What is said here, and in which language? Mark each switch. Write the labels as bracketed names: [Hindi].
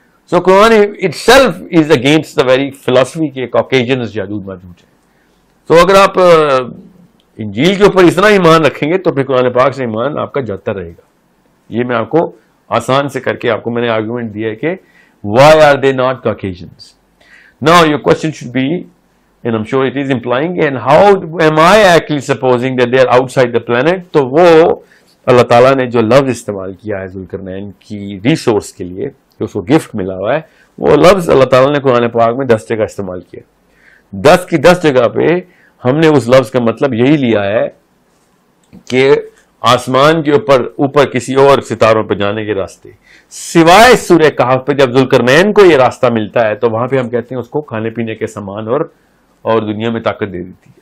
[Urdu] So Quran [English] itself is against the very philosophy [Urdu] کہ کوکیشنز یاجوج ماجوج ہیں. تو اگر آپ انجیل کے اوپر اتنا ایمان رکھیں گے تو پھر قرآن پاک سے ایمان آپ کا جاتا رہے گا. یہ میں آپ کو آسان سے کر کے آپ کو میں نے آرگومنٹ دیا ہے کہ [English] why are they not Caucasians. Now your question should be, and I'm sure it is implying, and how am I actually supposing that they are outside the planet? [Urdu] تو وہ اللہ تعالیٰ نے جو لفظ استعمال کیا ہے ذوالقرنین کی ریسورس کے لیے، جو اس کو گفٹ ملا ہوا ہے، وہ لفظ اللہ تعالیٰ نے قرآن پاک میں 10 جگہ استعمال کیا. 10 کی 10 جگہ پہ ہم نے اس لفظ کا مطلب یہی لیا ہے کہ آسمان کے اوپر کسی اور ستاروں پہ جانے کے راستے، سوائے سورہ کہف پہ جب ذوالقرنین کو یہ راستہ ملتا ہے تو وہاں پہ ہم کہتے ہیں اس کو کھانے پینے کے سامان اور دنیا میں طاقت دے دیتی.